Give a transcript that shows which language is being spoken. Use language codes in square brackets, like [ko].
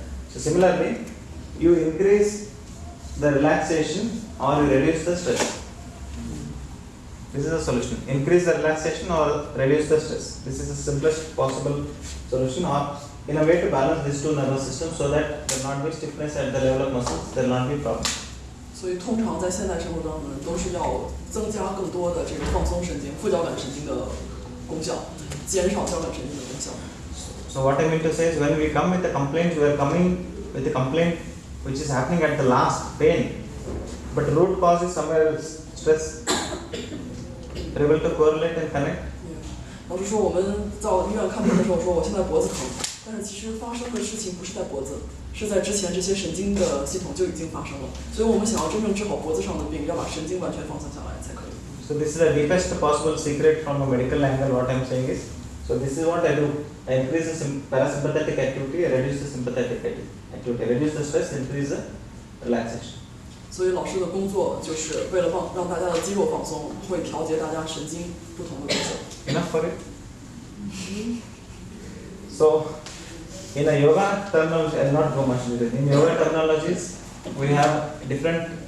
[en] So similarly, you increase the relaxation or you reduce the stress. This is the solution. Increase the relaxation or reduce the stress. This is the simplest possible solution, or in a way to balance these two nervous systems so that there will not be stiffness at the level of muscles, there will not be problem. [zh] 所以通常在现代生活当中，都是要增加更多的这个放松神经、副交感神经的功效，减少交感神经的功效。 [en] So what I mean to say is, when we come with a complaint, we are coming with a complaint which is happening at the last, pain, but root cause is somewhere else, stress. Are you able to correlate and connect? [zh] 老师说我们到医院看病的时候说我现在脖子疼，但是其实发生的事情不是在脖子，是在之前这些神经的系统就已经发生了。所以我们想要真正治好脖子上的病，要把神经完全放松下来才可以。 [en] So this is the deepest possible secret from a medical angle. What I am saying is, so this is what I do. I increase the parasympathetic activity, I reduce the sympathetic activity, I reduce the stress, increase the relaxation. [zh] 所以老师的工作就是为了让大家的肌肉放松，会调节大家神经不同的功效。 [en] Enough for it? So, in a yoga terminology, I will not go much into it. In yoga terminologies, we have different